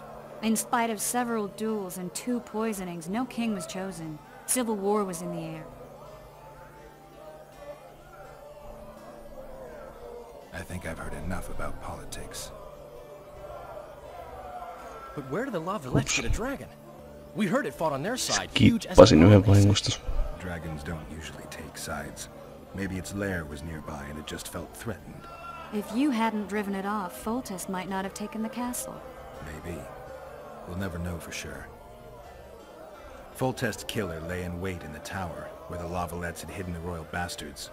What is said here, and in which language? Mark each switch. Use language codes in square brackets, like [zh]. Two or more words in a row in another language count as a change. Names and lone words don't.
[en] In spite of several duels and 2 poisonings, no king was chosen. Civil war was in the air. I think I've heard enough about politics. But where did the Lavalettes get a dragon? We heard it fought on their side, huge as [fi] Skippasin yhden vahingosta. [en] Dragons don't usually take sides. Maybe its lair was nearby and it just felt threatened. If you hadn't driven it off, Foltest might not have taken the castle. Maybe. We'll never know for sure. Foltest's killer lay in wait in the tower, where the Lavalettes had hidden the royal bastards.